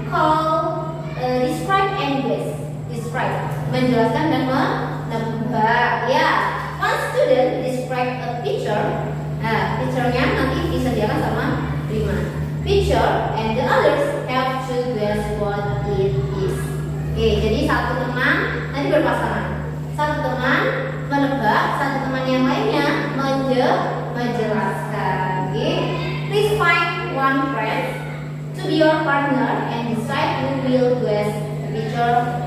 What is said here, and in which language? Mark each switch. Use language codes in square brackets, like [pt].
[en] Call, describe and guess. Describe, [id] menjelaskan dan menebak. Ya. [en] One student describe a picture. [id] Nah, picture-nya nanti disediakan sama Rima. [en] Picture and the others have to guess what it is. [id] Oke, jadi satu teman nanti berpasangan. Satu teman menebak, satu teman yang lainnya menjelaskan. [en] Oke, please find one friend to be your partner and decide who will guess the picture.